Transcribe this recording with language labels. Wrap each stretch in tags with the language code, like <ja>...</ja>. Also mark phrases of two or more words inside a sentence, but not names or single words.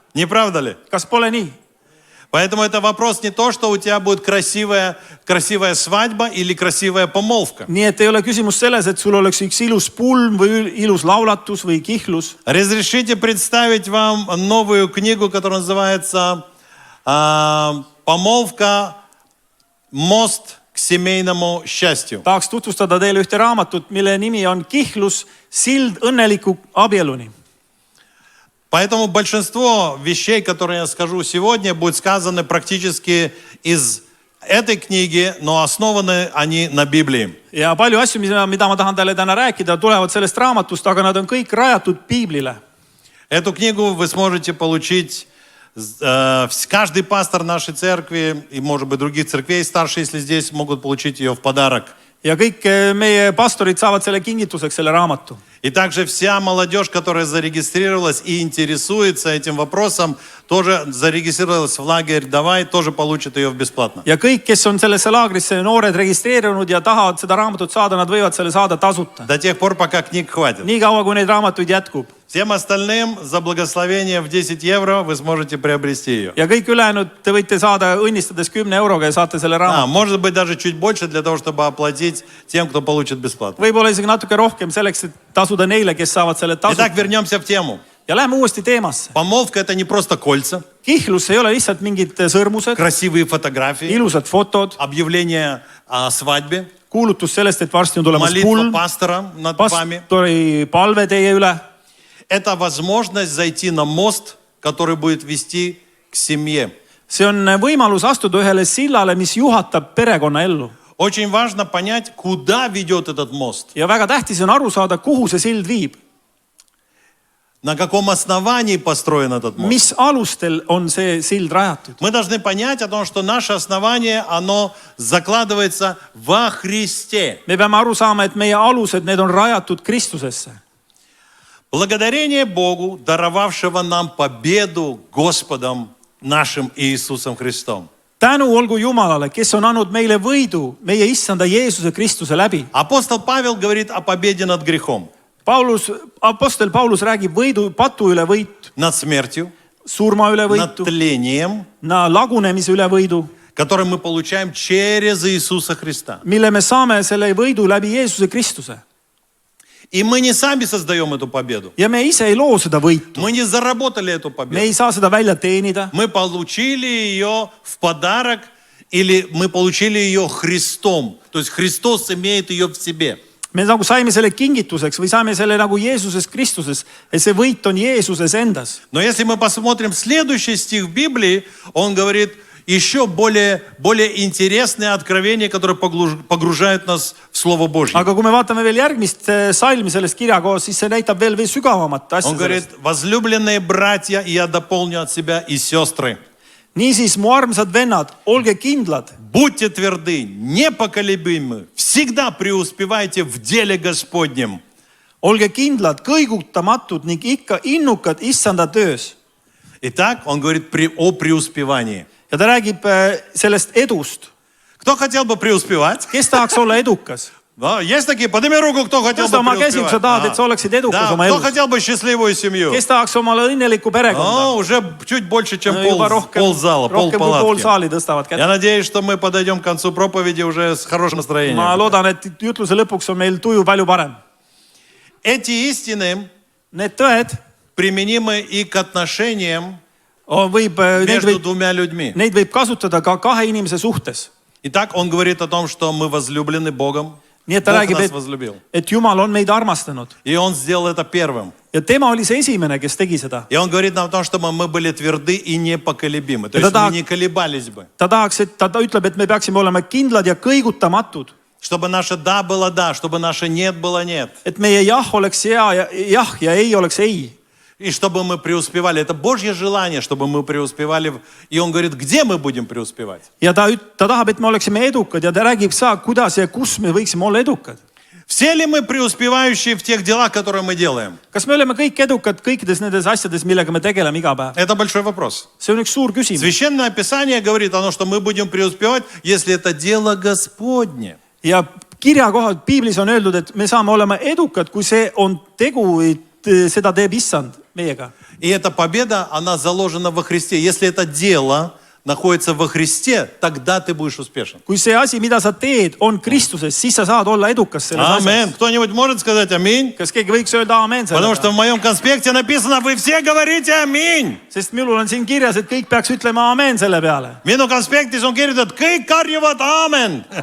<ru>Не правда ли?</ru> <et>kas pole nii?</et> <ru>Поэтому это вопрос не то, что у тебя будет красивая свадьба или красивая помолвка.</ru> <et>nii et ei ole küsimus selles, et sul oleks üks ilus pulm või ilus laulatus või kihlus.</et> <ru>Разрешите представить вам новую книгу, которая называется «Помолвка. Мост к семейному счастью».</ru> <et>tahaks tutvustada teile ühte raamatut, mille nimi on Kihlus, sild õnneliku abieluni.</et> <ru>Поэтому большинство вещей, которые я скажу сегодня, будут сказаны практически из этой книги, но основаны они на Библии.</ru> <et>ja palju asju, mida ma tahan teile täna rääkida, tulevad sellest raamatust, aga nad on kõik rajatud piiblile.</et> <ru>Эту книгу вы сможете получить, каждый пастор нашей церкви и, может быть, других церквей старшие, если здесь, могут получить ее в подарок.</ru> <et>ja kõik meie pastorid saavad selle kingituseks, selle raamatu.</et> <ru>И также вся молодежь, которая зарегистрировалась и интересуется этим вопросом, тоже зарегистрировалась в лагерь «Давай», тоже получит ее бесплатно.</ru> <et>ja kõik, kes on sellesse laagrisse noored registreerunud ja tahavad seda raamatut saada, nad võivad selle saada tasuta.</et> <ru>До тех пор, пока книг хватит.</ru> <et>nii kaua, kui neid raamatuid jätkub.</et> <ru>Всем остальным за благословение в 10 евро вы сможете приобрести ее.</ru> <et>ja kõik ülejäänud te võite saada õnnistades 10 euroga ja saate selle raamatu.</et> <ru>Может быть, даже чуть больше для того, чтобы оплатить тем, кто получит бесплатно.</ru> <et>võib-olla isegi natuke rohkem selleks, et tasuda neile, kes saavad selle</et> <ru>Итак,</ru> <et>tasuta.</et> <ru>вернемся в тему.</ru> <et>ja läheme uuesti teemasse.</et> <ru>Помолвка – это не просто кольца,</ru> <et>kihlus ei ole lihtsalt mingid sõrmused,</et> <ru>красивые фотографии,</ru> <et>ilusad fotod,</et> <ru>объявление о свадьбе,</ru> <et>kuulutus sellest, et varsti on tulemas</et> <ru>молитва</ru> <et>pulm,</et> <ru>пастора над вами.</ru> <et>pastori palve teie üle.</et> <ru>Это возможность зайти на мост, который будет вести к семье.</ru> <et>see on võimalus astuda ühele sillale, mis juhatab perekonnaellu.</et> <ru>Очень важно понять, куда ведет этот мост.</ru> <et>ja väga tähtis on aru saada, kuhu see sild viib.</et> <ru>На каком основании построен этот мост.</ru> <et>Mis alustel on see sild rajatud?</et> <ru>Мы должны понять о том, что наше основание, оно закладывается во Христе.</ru> <et>Me peame aru saama, et meie alused, need on rajatud Kristusesse.</et> <ru>Благодарение Богу, даровавшего нам победу Господом нашим Иисусом Христом.</ru> <et>Tänu olgu Jumalale, kes on andnud meile võidu meie issanda Jeesuse Kristuse läbi.</et> <ru>Апостол Павел говорит о победе над грехом,</ru> <et>Apostel Paulus räägib võidu patu üle võitu,</et> <ru>над смертью,</ru> <et>surma üle</et> <ru>над</ru> <et>võitu,</et> <ru>тлением,</ru> <et>lagunemise üle võidu,</et> <ru>который мы получаем через Иисуса Христа.</ru> <et>mille me saame selle võidu läbi Jeesuse Kristuse.</et> <ru>И мы не сами создаем эту победу.</ru> <et>Ja me ise ei loo seda võitu.</et> <ru>Мы не заработали эту</ru> <et>Me</et> <ru>победу.</ru> <et>ei saa seda välja teenida.</et> <ru>Мы получили ее в подарок или мы получили ее Христом. То есть Христос имеет ее в себе.</ru> <et>Me nagu saime selle kingituseks või saime selle nagu Jeesuses Kristuses. Et see võit on Jeesuses endas.</et> <ru>Но если мы посмотрим следующий стих в Библии, он говорит еще более интересные откровения, которые погружают нас в Слово Божье.</ru> <et>Aga kui me vaatame veel järgmist salmi sellest kirjakoos, siis see näitab veel sügavamat asja</et> <ru>Он говорит,</ru> <et>sellest.</et> <ru>возлюбленные братья, и я дополню от себя и сестры.</ru> <et>Niisiis, mu armsad vennad, olge kindlad,</et> <ru>Будьте тверды, непоколебимы, всегда преуспевайте в деле Господнем.</ru> <et>olge kindlad, kõigutamatud ning ikka innukad issanda töös.</et> <ru>Итак, он говорит о преуспевании.</ru> <et>Ja ta räägib sellest edust.</et> <ru>Кто хотел бы преуспевать?</ru> <et>Kes tahaks olla edukas?</et> <ru>Да, есть такие? Подними руку, кто хотел</ru> <et>Tõsta</et> <ru>бы</ru> <et>oma käsi, kui sa tahad, et sa</et> <ru>преуспевать.</ru> <et>oleksid edukas</et> <ru>Да,</ru> <et>oma</et> <ru>кто</ru> <et>elus.</et> <ru>хотел бы счастливую семью?</ru> <et>Kes tahaks omale õnnelikku perekonda?</et> <ru>Уже чуть больше, чем</ru> <et>Juba rohkem,</et> <ru>ползала,</ru> <et>rohkem kui pool</et> <ru>полпалатки.</ru> <et>saali tõstavad kätt.</et> <ru>Я надеюсь, что мы подойдем к концу проповеди уже с хорошим</ru> <et>Ma</et> <ru>настроением.</ru> <et>loodan, et jutluse lõpuks on meil tuju palju parem.</et> <ru>Эти истины</ru> <et>Need tõed</et> <ru>применимы и к отношениям</ru> <et>võib,</et> <ru>между двумя людьми.</ru> <et>neid võib kasutada ka kahe inimese suhtes.</et> <ru>Итак, он говорит о том, что мы возлюблены Богом.</ru> <et>Nii et ta</et> <ru>Бог</ru> <et>räägib,</et> <ru>нас возлюбил.</ru> <et>et Jumal on meid armastanud.</et> <ru>И он сделал это первым.</ru> <et>Ja tema oli see esimene, kes tegi seda.</et> <ru>И он говорит нам о том, чтобы мы были тверды и непоколебимы. То есть Это мы так. не колебались бы.</ru> <et>Ta tahaks, et ta ütleb, et me peaksime olema kindlad ja kõigutamatud.</et> <ru>Чтобы наше да было да, чтобы наше нет было нет.</ru> <et>Et meie jah oleks jah ja ei oleks ei.</et> <ru>И чтобы мы преуспевали. Это Божье желание, чтобы мы преуспевали. И он говорит, где мы будем преуспевать?</ru> <et>Ja ta tahab, et me oleksime edukad ja ta räägib saa, kuidas ja kus me võiksime olla edukad.</et> <ru>Все ли мы преуспевающие в тех делах, которые мы делаем?</ru> <et>Kas me oleme kõik edukad kõikides nendes asjades, millega me tegeleme iga päev?</et> <ru>Это большой вопрос.</ru> <et>See on üks suur küsimus.</et> <ru>Священное Писание говорит о том, что мы будем преуспевать, если это дело Господне.</ru> <et>Ja kirjakohad piiblis on öeldud, et me saame olema edukad, kui see on tegu, seda teeb issand meiega.</et> <ru>И эта победа, она заложена во Христе. Если это дело находится во Христе, тогда ты будешь успешен.</ru> <et>Kui see asi, mida sa teed, on Kristuses, siis sa saad olla edukas selles</et> <ru>Аминь.</ru> <et>asjas.</et> <ru>Кто-нибудь может сказать аминь?</ru> <et>Kas keegi võiks öelda aamen</et> <ru>Потому что</ru> <et>sellele?</et> <ru>в моем конспекте написано, вы все говорите аминь.</ru> <et>Sest minul on siin kirjas, et kõik peaks ütlema aamen selle peale. Minu konspektis on kirjutatud, kõik karjuvad aamen.</et>